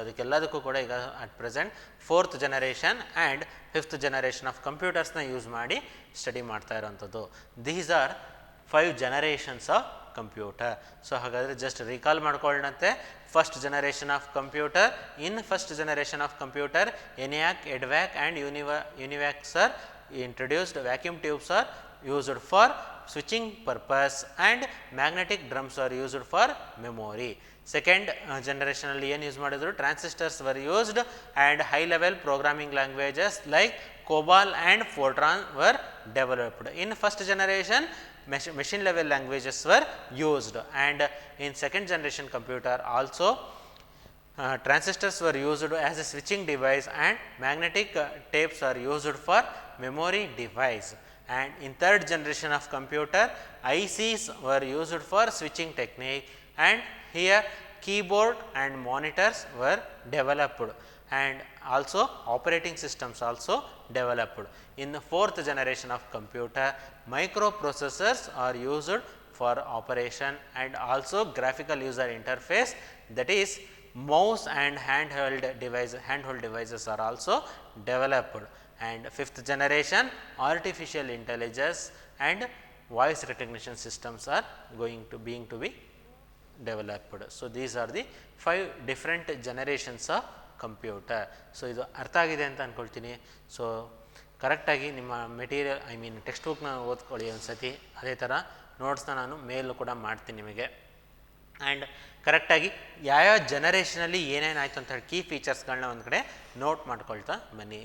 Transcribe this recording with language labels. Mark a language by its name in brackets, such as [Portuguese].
[Kannada] ಅದಕ್ಕೆಲ್ಲದಕ್ಕೂ ಕೂಡ ಈಗ at present 4th generation and 5th generation of ಕಂಪ್ಯೂಟರ್ಸ್ನ use ಮಾಡಿ ಸ್ಟಡಿ ಮಾಡ್ತಾ ಇರೋವಂಥದ್ದು. [English] These are 5 generations of computer. [Kannada] So ಹಾಗಾದರೆ just recall ಮಾಡ್ಕೊಳ್ಳೋಣಂತೆ. [English] First generation of computer, in first generation of computer ENIAC, EDVAC and UNIVACs are introduced. Vacuum tubes are used for switching purpose and magnetic drums are used for memory. Second [Kannada] ಜನರೇಷನಲ್ಲಿ ಏನು use ಮಾಡಿದ್ರು, [English] Transistors were used and high level programming languages like COBOL and Fortran were developed. In first generation machine level languages were used, and in second generation computer also transistors were used as a switching device and magnetic tapes are used for memory device. And in third generation of computer ICs were used for switching technique, and here keyboard and monitors were developed, and also operating systems also developed. In the 4th generation of computer, microprocessors are used for operation, and also graphical user interface, that is mouse and handheld devices are also developed. And 5th generation, artificial intelligence and voice recognition systems are being to be developed. So these are the 5 different generations of computer. [Kannada] So ಇದು ಅರ್ಥ ಆಗಿದೆ ಅಂತ ಅಂದ್ಕೊಳ್ತೀನಿ. So ಕರೆಕ್ಟಾಗಿ ನಿಮ್ಮ material text ಬುಕ್ನ ಓದ್ಕೊಳ್ಳಿ ಒಂದು ಸತಿ. ಅದೇ ಥರ ನೋಟ್ಸ್ನ ನಾನು ಮೇಲೂ ಕೂಡ ಮಾಡ್ತೀನಿ ನಿಮಗೆ. ಆ್ಯಂಡ್ ಕರೆಕ್ಟಾಗಿ ಯಾವ್ಯಾವ ಜನರೇಷನಲ್ಲಿ ಏನೇನಾಯಿತು ಅಂತ ಹೇಳಿ ಕೀ ಫೀಚರ್ಸ್ಗಳನ್ನ ಒಂದು ಕಡೆ ನೋಟ್ ಮಾಡ್ಕೊಳ್ತಾ ಬನ್ನಿ.